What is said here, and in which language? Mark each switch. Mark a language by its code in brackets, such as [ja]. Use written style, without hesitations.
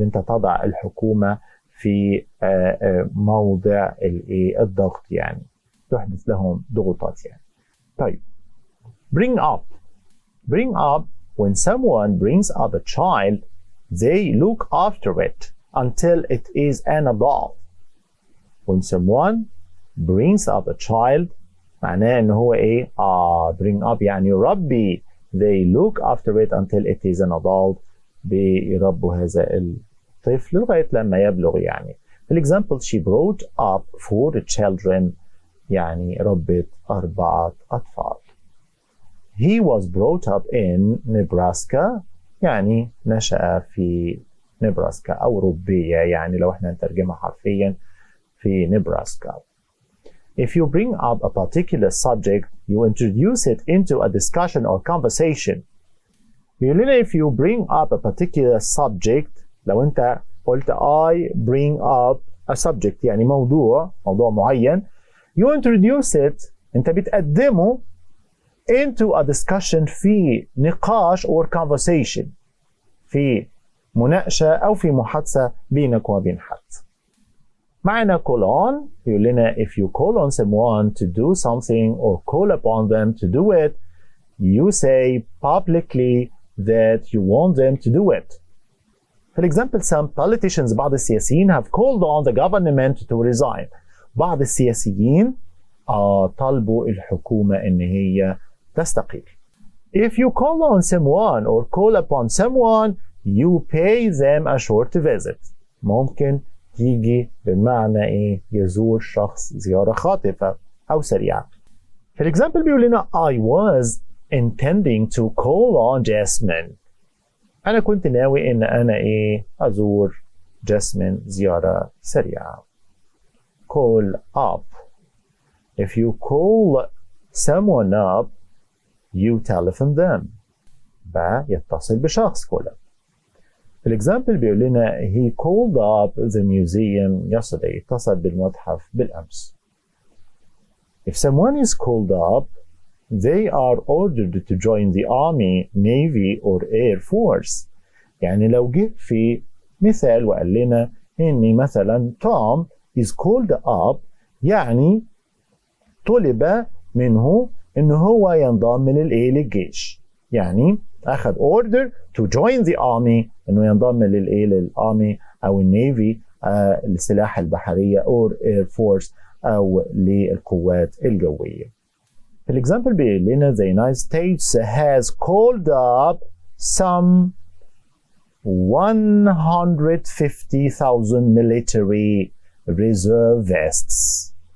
[ar] أنت تضع الحكومة في موضع الضغط، يعني تحدث لهم ضغوطات يعني. [en] طيب bring up when someone brings up a child they look after it until it is an adult. when someone brings up a child [ar] معناه ان هو ايه؟ [en] bring up [ar] يعني يربي. [en] they look after it until it is an adult. [ar] بيربوا هذا الطفل لغاية لما يبلغ يعني. [en] for example she brought up 4 children [ar] يعني ربت 4 أطفال. [en] he was brought up in Nebraska [ar] يعني نشأ في نبراسكا أو ربية يعني لو احنا نترجمها حرفيا في نبراسكا. [en] if you bring up a particular subject you introduce it into a discussion or conversation. [ar] بيقول لنا [en] if you bring up a particular subject [ar] لو انت قلت [en] I bring up a subject [ar] يعني موضوع معين [en] you introduce it [ar] انت بتقدمه [en] into a discussion [ar] في نقاش [en] or conversation [ar] في مناقشة أو في محادثة بينك وبين حد. [en] معنا call on [ar] يقول لنا [en] if you call on someone to do something or call upon them to do it you say publicly that you want them to do it. For example some politicians [ar] بعض السياسيين [en] have called on the government to resign. [ar] بعض السياسيين طالبوا الحكومة إن هي تستقيل. [en] If you call on someone or call upon someone you pay them a short visit. [ar] ممكن تيجي بمعنى ايه؟ يزور شخص زيارة خاطفة أو سريعة. [en] For example [ar] بيقول لنا [en] I was intending to call on Jasmine. [ar] أنا كنت ناوي إن أنا إيه؟ أزور جاسمين زيارة سريعة. [en] Call up. If you call someone up you telephone them. [ar] يتصل بشخص [en] call up. For example [ar] بيقول لنا [en] he called up the museum yesterday. [ar] اتصل بالمتحف بالأمس. [en] If someone is called up they are ordered to join the army, navy or air force. [ar] يعني لو جه في مثال وقال لنا إن مثلا [en] Tom is called up [ar] يعني طلب منه إن هو ينضم للجيش. يعني أخذ [en] order to join the army [ar] إنه ينضم للarmy أو النيفي السلاح البحرية [en] or air force [ar] أو للقوات الجوية. في الإكزامبل بيقول لنا [en] the United States has called up some 150,000 military reservists.